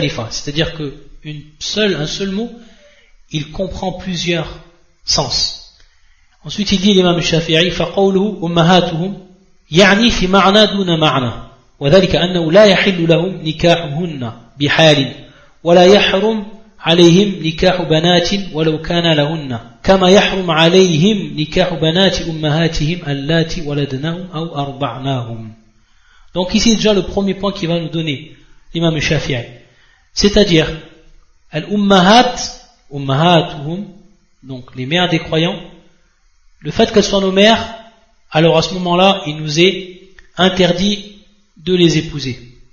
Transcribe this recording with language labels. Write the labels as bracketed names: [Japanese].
[French] C'est-à-dire que un seul mot, il comprend plusieurs sens. Ensuite, il dit l'imam Shafi'i, [Arabic] فَقَوْلُهُ أُمَّهَاتُهُمْ يَعْنِي فِي مَعْنَى دُونَ مَعْنَى وَذَلِكَ أَنَّهُ لَا يَحِلُّ لَهُمْ نِكَاحُهُنَّ بِحَالٍ وَلَا يَحْرُمْ عليهم نكاح بنات ولو كان لهن كما يحرم عليهم نكاح بنات أمهاتهم اللاتي ولدناهم أو أرضعناهم. [French] Donc ici déjà le premier point qui va nous donner l'imam Shafi'i, c'est-à-dire ummahatuhum, donc les mères des croyants, le fait qu'elles soient nos mères, alors à ce moment-là il nous est interdit de les épouser.